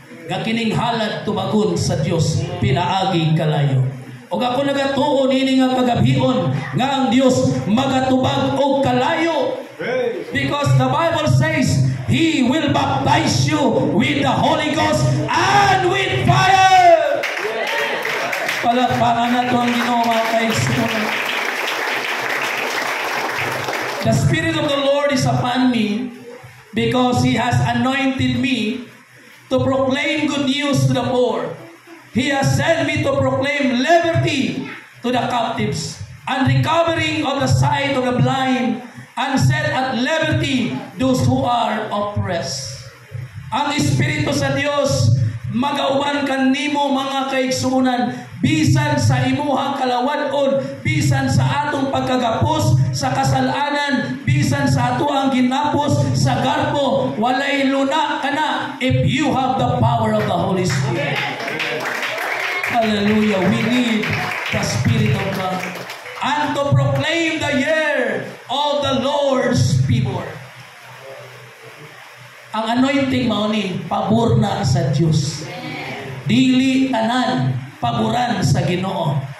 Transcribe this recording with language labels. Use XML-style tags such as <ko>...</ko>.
<ceb>Nga kining halad tubagon sa Diyos, pinaagi kalayo. O ako nagatuon ini nga kagabhion, nga ang Diyos magatubag o kalayo.</ceb> <en>Because the Bible says, He will baptize you with the Holy Ghost and with fire.</en> <tl>Palakpakan na ito ang ginawa kay Sion.</tl> <en>The Spirit of the Lord is upon me because He has anointed me to proclaim good news to the poor. He has sent me to proclaim liberty to the captives and recovering of the sight of the blind and set at liberty those who are oppressed.</en> <ceb>Ang Espiritu sa Dios magauban kanimo mga kaigsuonan bisan sa imuhang kalawad-on, bisan sa atong pagkagapos sa kasalanan, bisan sa ato ang ginapos sa garbo, walay luna kana</ceb> <en>if you have the power of the Holy Spirit.</en> <ceb>Hallelujah.</ceb> <en>We need the Spirit of God. And to proclaim the year of the Lord's favor.</en> <ceb>Ang anointing mao ni pabor na sa Dios. Dili tanan paboran sa Ginoo.</ceb>